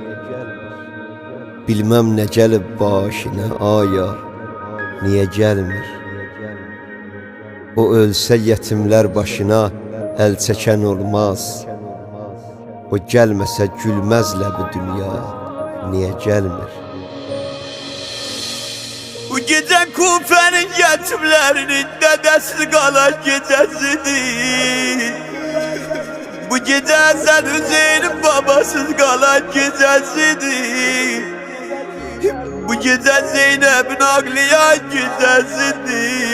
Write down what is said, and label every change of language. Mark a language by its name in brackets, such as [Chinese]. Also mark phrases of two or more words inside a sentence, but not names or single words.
[Azerbaijani] Bilməm nə gəlib başına aya, niyə gəlmir? O ölsə yetimlər başına əl çəkən olmaz. O gəlməsə gülməzlə bu dünya, niyə gəlmir? [Turkish] Bu gece Kufe'nin yetimlerinin dedesi kalan gecesidir. Bu gece Hasan Hüseyin'in babasız kalan gecesidir. Bu gece Zeynep'in ağlayan gecesidir.